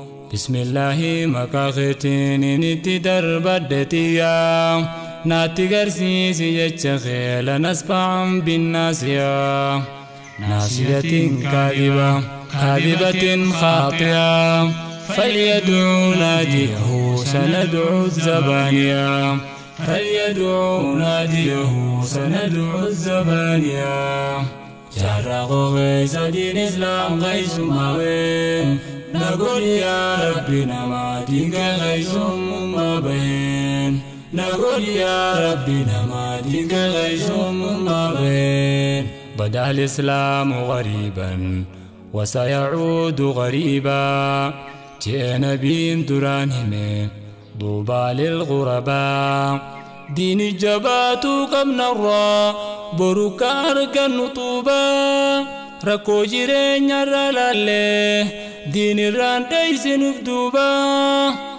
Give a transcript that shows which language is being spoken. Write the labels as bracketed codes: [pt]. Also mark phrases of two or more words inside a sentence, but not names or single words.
[om] Bismillaahi maqaa keetiin itti darbadhe xiyyaa. Naatti garsiisi jecha kee lanas fa'aan binnaasiyaa. Naasiyatiin kaadiba, kaadibatiin khaaxiyaa. [ar] فليدعو ناديه سندعو الزبانيا. فليدعو ناديه سندعو الزبانيا. [om] Jaarraa koo keessa diin Islaam keessummaa ba'een. Na godhi [ar] يا رب [om] nama diin kee keessummaa ba'een. Na godhi [ar] يا رب [om] nama diin kee keessummaa ba'een. [ar] بدأ الإسلام غريبا وسيعود غريبا. [om] Jee nabiin duraan hime. [ar] طوبى للغرباء. [om] Diini jabaatuu qabnarraa boru ka argannu tuubaa. Rakkoo jireenyarra laallee diinirraan dheeysinuuf duubaa.